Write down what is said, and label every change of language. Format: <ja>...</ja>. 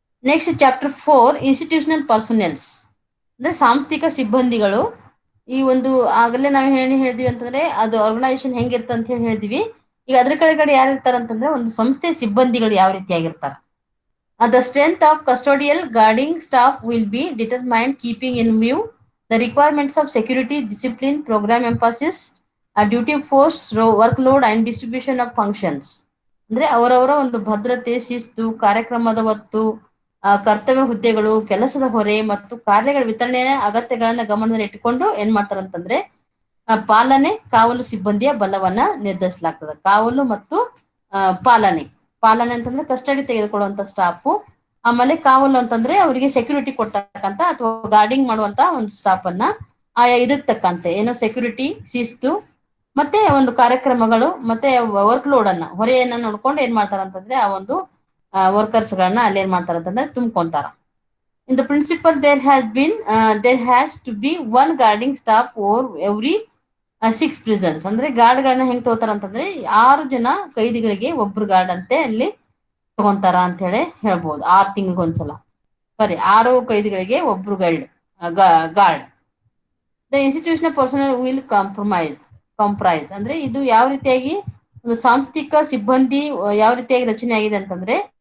<kn>Next chapter 4</kn> <en>institutional personals</en> <kn>ಅಂದ್ರೆ ಸಾಂಸ್ಥಿಕ ಸಿಬ್ಬಂದಿಗಳು. ಈ ಒಂದು ಆಗಲೇ ನಾವು ಹೇಳಿದ್ವಿ ಅಂತಂದ್ರೆ ಅದು ಆರ್ಗನೈಸೇಷನ್ ಹೆಂಗಿರ್ತ ಅಂತ ಹೇಳಿ ಹೇಳಿದ್ವಿ. ಈಗ ಅದ್ರ ಕೆಳಗಡೆ ಯಾರು ಇರ್ತಾರ ಅಂತಂದ್ರೆ ಒಂದು ಸಂಸ್ಥೆ ಸಿಬ್ಬಂದಿಗಳು ಯಾವ ರೀತಿಯಾಗಿರ್ತಾರ.</kn> <en>The strength of custodial guarding staff will be determined keeping in view the requirements of security, discipline, program emphasis, duty force, workload and distribution of functions.</en> <kn>ಅಂದ್ರೆ ಅವರವರ ಒಂದು ಭದ್ರತೆ, ಶಿಸ್ತು, ಕಾರ್ಯಕ್ರಮದ ಹೊತ್ತು, ಕರ್ತವ್ಯ ಹುದ್ದೆಗಳು, ಕೆಲಸದ ಹೊರೆ ಮತ್ತು ಕಾರ್ಯಗಳ ವಿತರಣೆಯ ಅಗತ್ಯಗಳನ್ನ ಗಮನದಲ್ಲಿ ಇಟ್ಟುಕೊಂಡು ಏನ್ ಮಾಡ್ತಾರಂತಂದ್ರೆ ಪಾಲನೆ, ಕಾವಲು ಸಿಬ್ಬಂದಿಯ ಬಲವನ್ನ ನಿರ್ಧರಿಸಲಾಗ್ತದೆ. ಕಾವಲು ಮತ್ತು ಪಾಲನೆ ಅಂತಂದ್ರೆ ಕಸ್ಟಡಿ ತೆಗೆದುಕೊಳ್ಳುವಂತ ಸ್ಟಾಫ್, ಆಮೇಲೆ ಕಾವಲು ಅಂತಂದ್ರೆ ಅವರಿಗೆ ಸೆಕ್ಯೂರಿಟಿ ಕೊಡ್ತಕ್ಕಂತ ಅಥವಾ ಗಾರ್ಡಿಂಗ್ ಮಾಡುವಂತ ಒಂದು ಸ್ಟಾಫ್ ಅನ್ನ ಆಯಾ ಇದಕ್ ತಕ್ಕಂತೆ ಏನೋ ಸೆಕ್ಯೂರಿಟಿ, ಶಿಸ್ತು ಮತ್ತೆ ಒಂದು ಕಾರ್ಯಕ್ರಮಗಳು ಮತ್ತೆ ವರ್ಕ್ ಲೋಡ್ ಅನ್ನ ಹೊರೆಯನ್ನ ನೋಡ್ಕೊಂಡು ಏನ್ ಮಾಡ್ತಾರಂತಂದ್ರೆ ಆ ಒಂದು ವರ್ಕರ್ಸ್ ಗಳನ್ನ ಅಲ್ಲಿ ಏನ್ ಮಾಡ್ತಾರಂತಂದ್ರೆ ತುಂಬ್ಕೊಂತಾರ.</kn> <en>In the principle there has to be one guarding staff over every 6 prisons.</en> <kn>ಅಂದ್ರೆ ಗಾರ್ಡ್ ಗಳನ್ನ ಹೆಂಗ್ ತಗೋತಾರ ಅಂತಂದ್ರೆ 6 ಜನ ಕೈದಿಗಳಿಗೆ ಒಬ್ರು ಗಾರ್ಡ್ ಅಂತೆ ಅಲ್ಲಿ ತಗೊಂತಾರ ಅಂತ ಹೇಳಿ ಹೇಳ್ಬೋದು. 6 ತಿಂಗಳಿಗೊಂದ್ಸಲ, ಸಾರಿ 6 ಕೈದಿಗಳಿಗೆ ಒಬ್ರು guard.</kn> <en>the institutional personnel will comprise</en> <kn>ಅಂದ್ರೆ ಇದು ಯಾವ ರೀತಿಯಾಗಿ ಒಂದು ಸಾಂಸ್ಥಿಕ ಸಿಬ್ಬಂದಿ ಯಾವ ರೀತಿಯಾಗಿ ರಚನೆ ಆಗಿದೆ ಅಂತಂದ್ರೆ</kn>